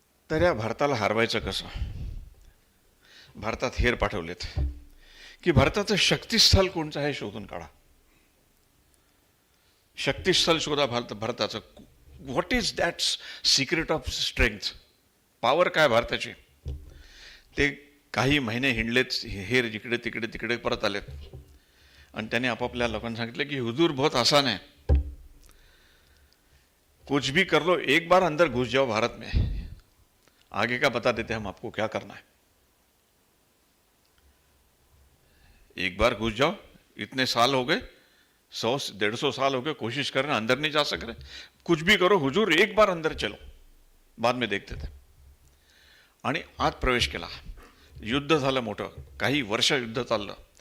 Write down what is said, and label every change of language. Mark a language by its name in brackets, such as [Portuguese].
[Marathi] तर या भारताला हरवायचं कसं? भारतात हेर पाठवलेत की भारताचं शक्तिस्थल कोणचं आहे शोधून काढा. शक्तिस्थल शोधा भारताचं. [English] What is that secret of strength? [Marathi] Power काय भारताची? ते काही महिने हिंडलेत, हेर जिकडे तिकडे परत आलेत आणि त्याने आपापल्या लोकांना सांगितलं की [Hindi] हुजूर बहुत आसान है, कुछ भी कर लो, एक बार अंदर घुस जाओ भारत में, आगे का बता देते हम आपको क्या करना है। एक बार घुस जाओ, इतने साल हो गए, 100-150 साल हो गए, कोशिश कर रहे हैं, अंदर नहीं जा सक रहे, कुछ भी करो हुजूर, एक बार अंदर चलो, बाद में देखते थे। [Marathi] आणि आत प्रवेश केला, युद्ध झालं मोठं, काही वर्ष युद्ध चाललं.